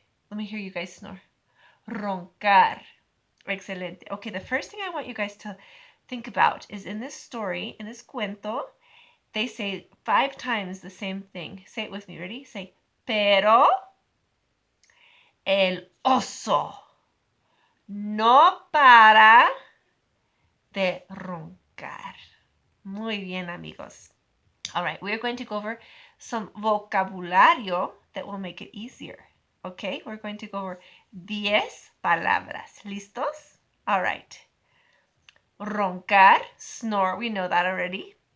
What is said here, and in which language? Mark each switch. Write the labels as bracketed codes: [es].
[en] Let me hear you guys snore. Roncar. Excelente. Okay, the first thing I want you guys to think about is in this story, in this cuento, they say 5 times the same thing. Say it with me. Ready? [es] Say, pero el oso no para de roncar. Muy bien, amigos. [en] All right, we are going to go over some vocabulario that will make it easier. Okay, we're going to go over 10 palabras. ¿Listos? All right. Roncar, snore, we know that already.